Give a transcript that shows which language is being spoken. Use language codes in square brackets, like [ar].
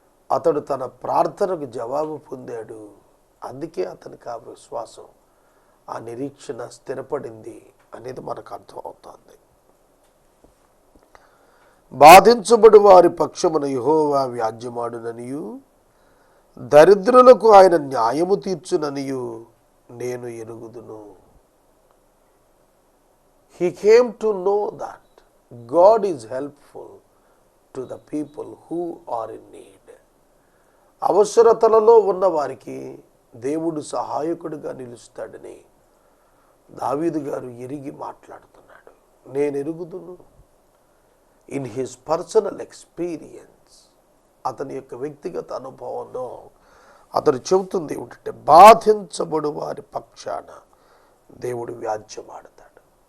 [te] అతడు తన ప్రార్థనకు జవాబు పొందాడు. అందుకే అతనికి ఆ విశ్వాసం, ఆ నిరీక్షణ స్థిరపడింది అనేది మనకు అర్థం అవుతుంది. బాధించబడి వారి పక్షమున యెహోవా వ్యాజ్యమాడుననియు దరిద్రులకు ఆయన న్యాయము తీర్చుననియు నేను ఎరుగుదును. [en] He came to know that God is helpful to the people who are in need. [te] అవసరతలలో ఉన్న వారికి దేవుడు సహాయకుడిగా నిలుస్తాడని దావీదు గారు ఎరిగి మాట్లాడుతున్నాడు. నేను ఎరుగుదును. [en] in his personal experience, [te] అతని యొక్క వ్యక్తిగత అనుభవంలో అతను చెబుతుంది ఏమిటంటే బాధించబడు వారి పక్షాన దేవుడు వ్యాజ్యమాడతాడు.